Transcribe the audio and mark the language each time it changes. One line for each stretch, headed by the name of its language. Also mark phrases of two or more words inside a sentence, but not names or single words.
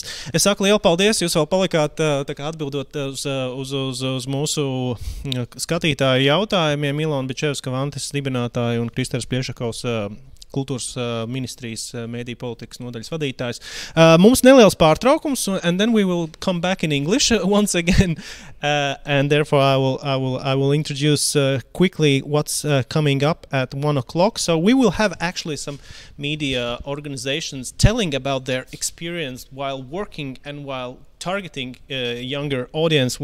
Latvian: Es saku lielu paldies, jūs vēl palikāt atbildot uz mūsu skatītāju jautājumiem. Ilona Bičevska, Vantes dibinātāja un Kristers Priešakovs, Kultūras ministrijas mediju politikas nodaļas vadītājs. Mums neliels pārtraukums,
English: and then we will come back in English once again, and therefore I will introduce quickly what's coming up at 1 o'clock. So we will have actually some media organizations telling about their experience while working and while targeting a younger audience.